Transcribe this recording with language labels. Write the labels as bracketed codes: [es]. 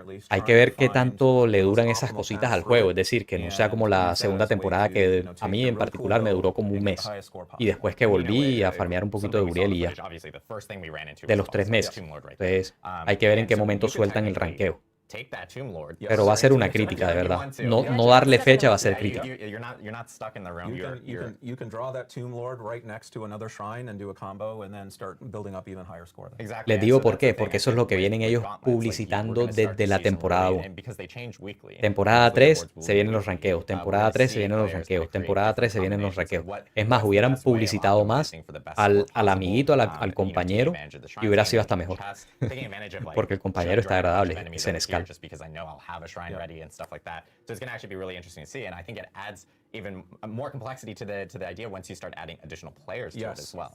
[es] Hay que ver qué tanto le duran esas cositas al juego, es decir, que no sea como la segunda temporada que a mí en particular me duró como un mes. Y después que volví a farmear un poquito de Uriel y ya. De los 3 meses. Entonces hay que ver en qué momento sueltan el ranqueo. Pero va a ser una crítica, de verdad. No darle fecha va a ser crítica. [en] You can draw that Tomb Lord right next to another shrine and do a combo and then start building up even higher score. [es] Les digo por qué, porque eso es lo que vienen ellos publicitando desde la temporada 1. Temporada 3 se vienen los ranqueos, temporada 3 se vienen los ranqueos, temporada 3 se vienen los ranqueos. Es más, hubieran publicitado más al amiguito, al compañero, y hubiera sido hasta mejor. Porque el compañero está agradable, es en escala. [en] Just because I know I'll have a shrine ready and stuff like that. So it's going to actually be really interesting to see, and I think it adds even more complexity to the idea once you start adding additional players to it as well.